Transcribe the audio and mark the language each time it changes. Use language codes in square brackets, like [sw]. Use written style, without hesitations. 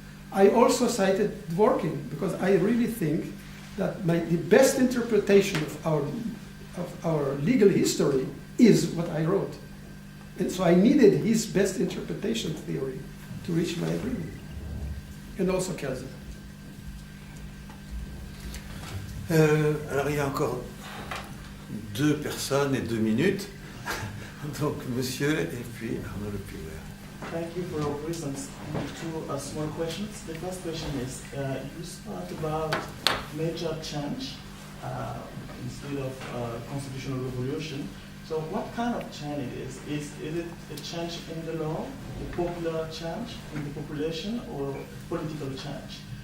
[en] I also cited Dworkin because I really think that the best interpretation of our legal history is what I wrote. And so I needed his best interpretation theory to reach my agreement. And also Kelsen. [fr] Alors il y a encore 2 personnes et 2 minutes. Donc monsieur et puis Arnaud Le Puer. [en] Thank you for your presence. 2 small questions. The first question is, you spoke about major change instead of constitutional revolution. So what kind of change it is? Is it a change in the law, a popular change in the population, or political change?